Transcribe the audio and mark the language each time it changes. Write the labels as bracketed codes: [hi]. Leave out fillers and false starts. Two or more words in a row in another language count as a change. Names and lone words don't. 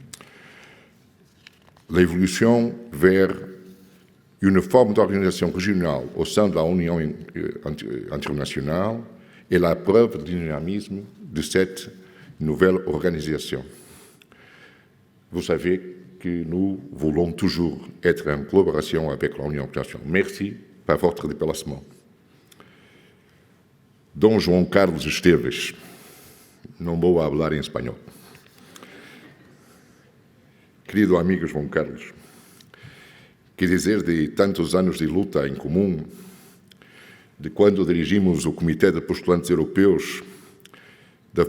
[fr] L'évolution vers une forme d'organisation régionale au sein de l'Union internationale est la preuve du dynamisme de cette nouvelle organisation. Vous savez que nous voulons toujours être en collaboration avec l'Union internationale. Merci pour votre déplacement. [pt] Dom João Carlos Esteves, não vou falar em espanhol. Querido amigo João Carlos, que dizer de tantos anos de luta em comum, de quando dirigimos o Comitê de Postulantes Europeus, da